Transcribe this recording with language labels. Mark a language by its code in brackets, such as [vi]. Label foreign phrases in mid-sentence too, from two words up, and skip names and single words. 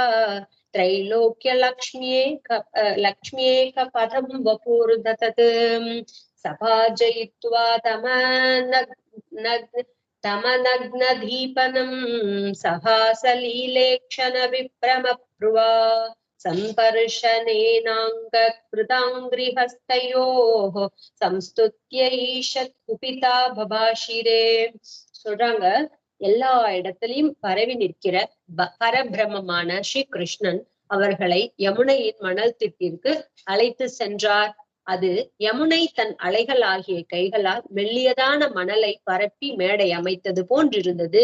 [sa] लक्ष्म्येक पदं वपुर्दतत् सभाजयित्वा तमनग्नदीपनं सहासलीलेक्षण विप्रमप्रुवा संपर्शनेनाङ्गकृताङ्घ्रिहस्तयोः संस्तुत्य ईषत् कुपिता बभाषिरे. [ta] சொல்றாங்க, எல்லா இடத்திலையும் பரவி நிற்கிற பரபிரம்மமான ஸ்ரீ கிருஷ்ணன் அவர்களை யமுனையின் மணல் திட்டிற்கு அழைத்து சென்றார். அது யமுனை தன் அலைகள் ஆகிய கைகளால் மெல்லியதான மணலை பரப்பி மேடை அமைத்தது போன்றிருந்தது.